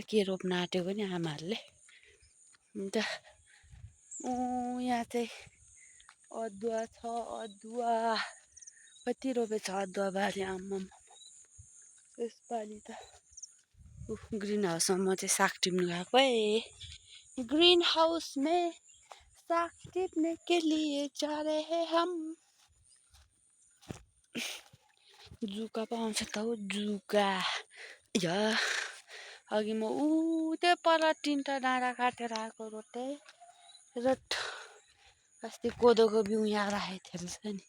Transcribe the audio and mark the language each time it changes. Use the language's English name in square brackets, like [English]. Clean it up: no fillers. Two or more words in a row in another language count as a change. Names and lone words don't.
[Nepali] के रोप्न आँटेको नि आमाहरूले। अन्त यहाँ चाहिँ अदुवा छ। अदुवा कति रोपेछ अदुवा बारी आम्माम। यसपालि त [English] green houseमा [Nepali] म चाहिँ साग टिप्न गएको है। [English] green house [Hindi] में साग टिप्ने के लिए जा रहे हैं हम। [Nepali] जुका पो आउँछ त हौ जुका। अघि म त्यो पर तिनवटा डाँडा काटेर आएको रोट। अस्ति कोदोको बिउ यहाँ राखेको थिएँ रहेछ नि।